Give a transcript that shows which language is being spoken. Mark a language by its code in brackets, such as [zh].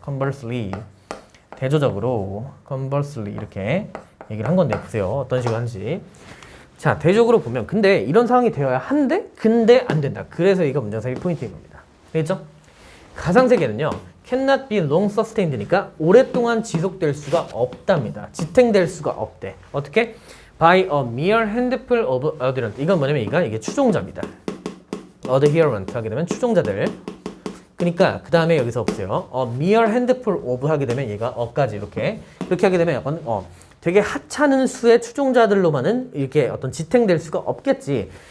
[ko] conversely 대조적으로 conversely 이렇게 얘기를 한 건데 보세요. 어떤 식으로 하는지. 자, 대조적으로 보면 근데 이런 상황이 되어야 한데 근데 안 된다. 그래서 이거 문장 삽입 포인트인 겁니다. 알겠죠? 가상세계는요. [en] cannot be long sustained [ko] 니까 오랫동안 지속될 수가 없답니다. 지탱될 수가 없대. 어떻게? [en] by a mere handful of adherents. [ko] 이건 뭐냐면 이게 추종자입니다. adherent 하게 되면 추종자들. 그러니까 그 다음에 여기서 보세요. [en] a mere handful of [ko] 하게 되면 얘가 어까지 이렇게 하게 되면 약간 되게 하찮은 수의 추종자들로만은 이렇게 어떤 지탱될 수가 없겠지.